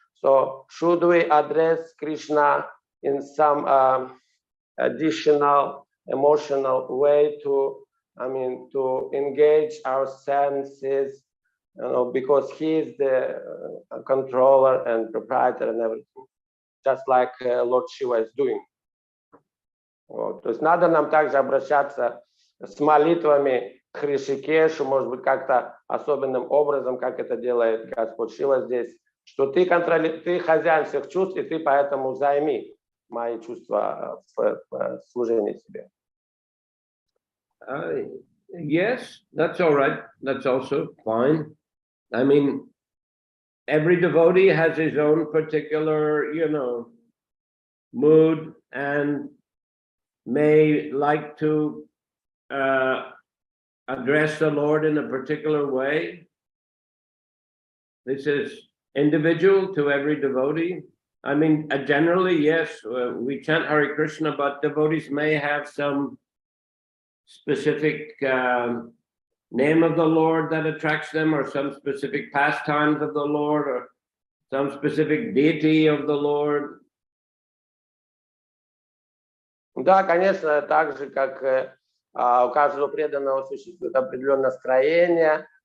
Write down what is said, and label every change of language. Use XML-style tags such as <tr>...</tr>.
<en>So should we address Krishna in some additional emotional way to engage our senses, because he is the controller and proprietor and everything, just like Lord Shiva is doing.</en> <ru>Вот. То есть надо нам также обращаться с молитвами к Хришикешу, может быть, как-то особенным образом, как это делает Господь Шива здесь, что ты хозяин всех чувств, и ты поэтому займи мои чувства в служении себе.</ru> <en>Yes, that's all right. That's also fine. I mean, every devotee has his own particular, mood and may like to address the Lord in a particular way. This is individual to every devotee. I mean, generally, yes, we chant Hare Krishna, but devotees may have some specific name of the Lord that attracts them, or some specific pastimes of the Lord, or some specific deity of the Lord.</en> <ru>Да, конечно, так же, как у каждого преданного существует определенное настроение.</ru>